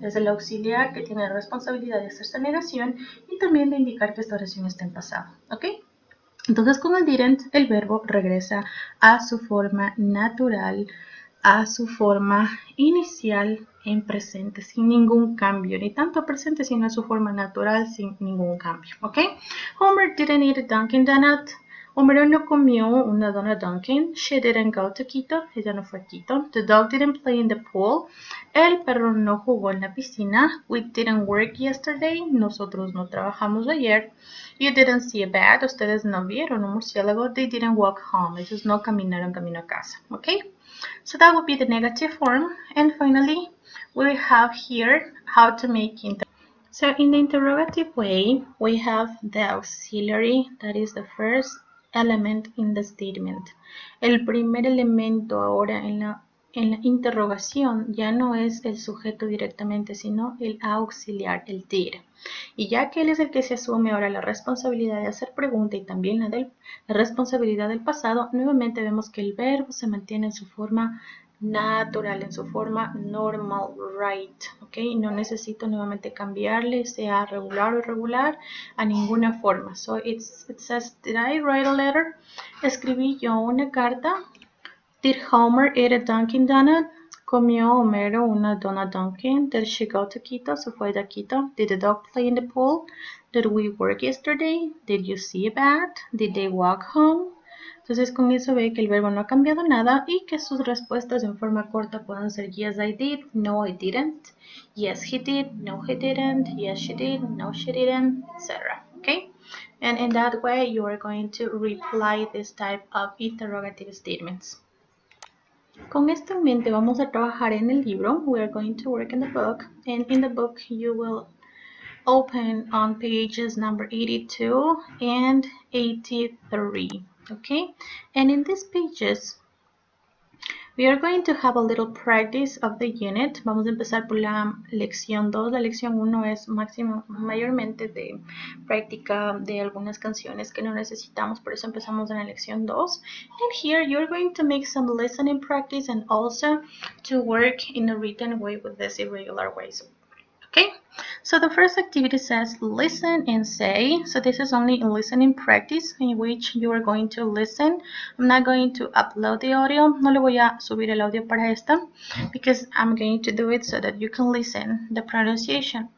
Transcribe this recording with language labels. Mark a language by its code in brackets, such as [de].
[es] Es el auxiliar que tiene la responsabilidad de hacerse negación y también de indicar que esta oración está en pasado. ¿Ok? Entonces con el didn't el verbo regresa a su forma natural, a su forma inicial en presente, sin ningún cambio, ni tanto presente sino a su forma natural sin ningún cambio, ¿ok? [en] Homer didn't eat a Dunkin' Donut. [es] Homero no comió una dona Dunkin'. [en] She didn't go to Quito. [es] Ella no fue a Quito. [en] The dog didn't play in the pool. [es] El perro no jugó en la piscina. [en] We didn't work yesterday. [es] Nosotros no trabajamos ayer. [en] You didn't see a bat. [es] Ustedes no vieron un murciélago. [en] They didn't walk home. [es] Ellos no caminaron camino a casa. [en] Okay? So that would be the negative form. And finally, we have here how to make So in the interrogative way, we have the auxiliary, that is the first element in the statement. [es] El primer elemento ahora en la interrogación ya no es el sujeto directamente, sino el auxiliar, el did. Y ya que él es el que se asume ahora la responsabilidad de hacer pregunta y también la responsabilidad del pasado, nuevamente vemos que el verbo se mantiene en su forma natural, en su forma normal, right, ok, no necesito nuevamente cambiarle, sea regular o irregular, a ninguna forma. [en] So it says, did I write a letter? [es] Escribí yo una carta. [en] Did Homer eat a Dunkin' Donut? [es] Comió Homero una dona Dunkin'. [en] Did she go to Quito? [es] Se fue a Quito. [en] Did the dog play in the pool? Did we work yesterday? Did you see a bat? Did they walk home? [es] Entonces con eso ve que el verbo no ha cambiado nada y que sus respuestas en forma corta pueden ser [en] yes I did, no I didn't, yes he did, no he didn't, yes she did, no she didn't, [es] etc. Okay? [en] And in that way you are going to reply this type of interrogative statements. [es] Con esto en mente vamos a trabajar en el libro. [en] We are going to work in the book, and in the book you will open on pages number 82 and 83. Okay, and in these pages we are going to have a little practice of the unit. [es] Vamos a empezar por la lección 2. La lección 1 es mayormente de práctica de algunas canciones que no necesitamos, por eso empezamos en la lección 2. [en] And here you're going to make some listening practice and also to work in a written way with these irregular ways. Okay, so the first activity says listen and say. So this is only a listening practice in which you are going to listen. I'm not going to upload the audio. [es] No le voy a subir el audio para esta [en] because I'm going to do it so that you can listen. The pronunciation.